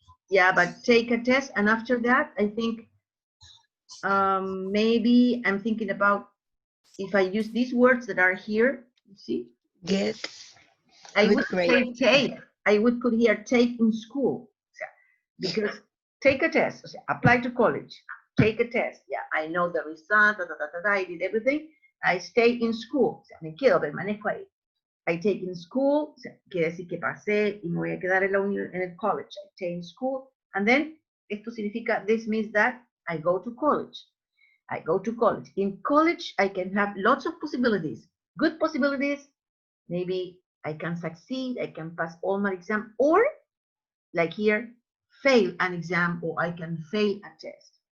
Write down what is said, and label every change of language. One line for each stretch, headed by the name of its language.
English: Yeah, but take a test, and after that, I think maybe I'm thinking about if I use these words that are here. You see, Get I good would grade. say take. I would put here take in school, because take a test, apply to college, take a test. Yeah, I know the result. I did everything. I stay in school.
Spanish: Me quedo, permanezco ahí.
English: I take in school,
Spanish: quiere decir que pasé y me voy a quedar en el college.
English: I stay in school, and then
Spanish: esto significa,
English: this means that I go to college. I go to college. In college, I can have lots of possibilities, good possibilities. Maybe I can succeed, I can pass all my exam, or like here, fail an exam, or I can fail a test.